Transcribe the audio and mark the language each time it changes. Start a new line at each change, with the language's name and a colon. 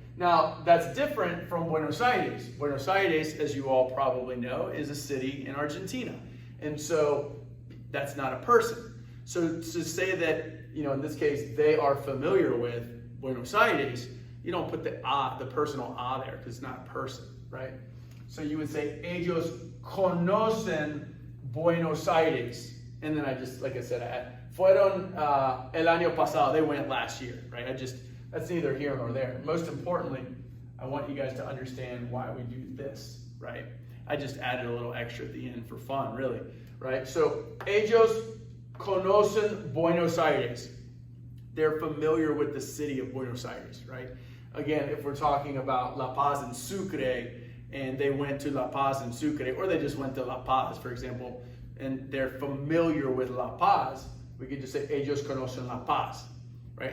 English: Now, that's different from Buenos Aires. Buenos Aires, as you all probably know, is a city in Argentina. And so that's not a person. So to say that, in this case, they are familiar with Buenos Aires, you don't put the personal a there because it's not a person, right? So you would say,
Spanish: ellos conocen Buenos Aires.
English: And then I just, like I said,
Spanish: fueron el año pasado.
English: They went last year, right? That's neither here nor there. Most importantly, I want you guys to understand why we do this, right? I just added a little extra at the end for fun, really, right?
Spanish: So, ellos conocen Buenos Aires.
English: They're familiar with the city of Buenos Aires, right? Again, if we're talking about La Paz and Sucre, and they went to La Paz and Sucre, or they just went to La Paz, for example, and they're familiar with La Paz, we could just say,
Spanish: ellos conocen La Paz.
English: Right?